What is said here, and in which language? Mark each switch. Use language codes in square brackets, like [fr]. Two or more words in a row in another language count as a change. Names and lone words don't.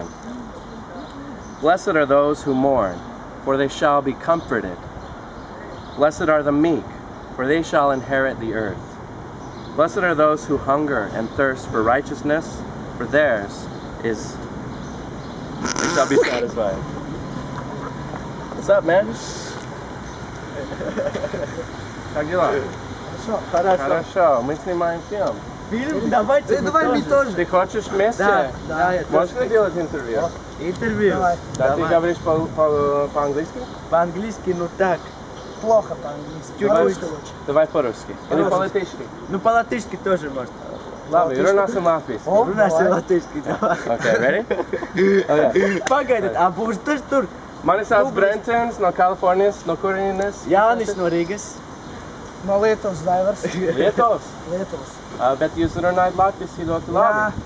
[en] Blessed are those who mourn, for they shall be comforted. Blessed are the meek, for they shall inherit the earth. Blessed are those who hunger and thirst for righteousness, for theirs is... they shall be satisfied." What's up, man? [ru] Как дела? Хорошо. Мы снимаем фильм. Фильм? Давайте мы тоже. Ты хочешь вместе? Да, я Можешь ли делать интервью? Интервью. Да, ты говоришь по-английски? По-английски, ну так. Плохо по-английски. Давай по-русски. Или по-латышски? Ну по-латышски тоже можно. [lv] Labi, runāsim latviski. Runāsim latviski, davai. [en] Okay, ready? Okay. [lv] Pagaidiet, būs tur. Mani sauc Brencens no Kalifornijas, no kurienes? Jānis no Rīgas. No Lietuvas Daivars. Lietuvas? Lietuvas. Bet jūs runājat latviski ļoti labi?